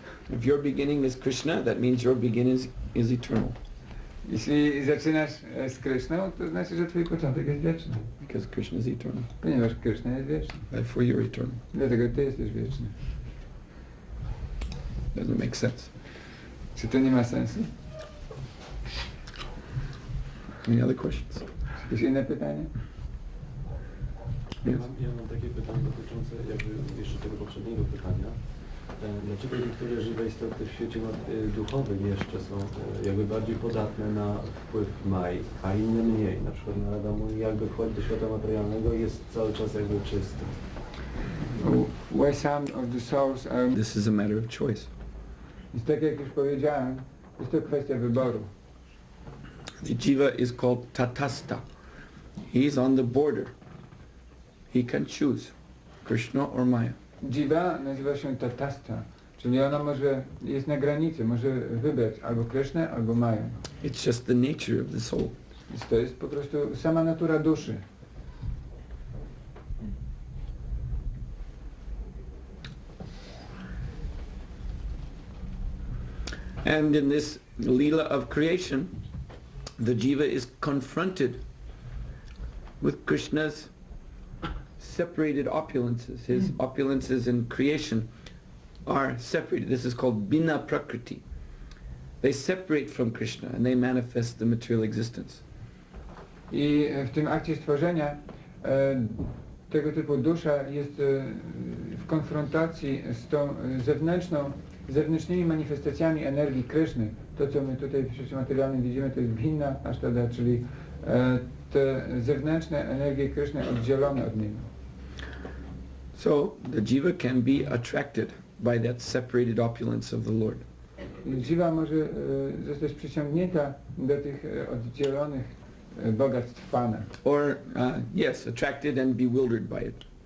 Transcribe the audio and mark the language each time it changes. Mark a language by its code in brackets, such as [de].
[en] If your beginning is Krishna, that means your beginning is eternal. [pl] Jeśli zaczynasz z Kṛṣną, to znaczy, że twój początek jest wieczny. [en] Because Krishna is eternal. [pl] Ponieważ Kṛṣna jest wieczny. [en] Therefore you're eternal. [pl] Dlatego ty jesteś wieczny. [en] Doesn't make sense. [pl] Czy to nie ma sensu? [en] Any other questions? [pl] Jakieś inne pytanie? Ja mam takie pytanie dotyczące jakby jeszcze tego poprzedniego pytania. Dlaczego niektóre żywe istoty w świecie duchowym jeszcze są jakby bardziej podatne na wpływ Maj, a inne mniej? Na przykład Narada mówi, jakby wchodzi do świata materialnego i jest cały czas jakby czysty. [en] Why some of the souls are... This is a matter of choice. [pl] Więc tak jak już powiedziałem, jest to kwestia wyboru. [en] The jiva is called tatasta. He's on the border. He can choose Krishna or Maya. [pl] Jiva nazywa się tatasta, czyli ona jest na granicy, może wybrać albo Kṛṣnę, albo Maję. [en] It's just the nature of the soul. [pl] Więc to jest po prostu sama natura duszy. [en] And in this Leela of creation, the jiva is confronted with Krishna's separated opulences. His opulences in creation are separated. This is called Bina Prakriti. They separate from Krishna and they manifest the material existence. [pl] I w tym akcie stworzenia tego typu dusza jest w konfrontacji z tą zewnętrznymi manifestacjami energii Kryszny. To, co my tutaj w świecie materialnym widzimy, to jest Bhinna Ashtada, czyli te zewnętrzne energie Kryszny oddzielone od niego. [en] So the jiva can be attracted by that separated opulence of the Lord. [pl] Jiva może zostać przyciągnięta do tych oddzielonych bogactw Pana. [en] Or, yes, attracted and bewildered by it.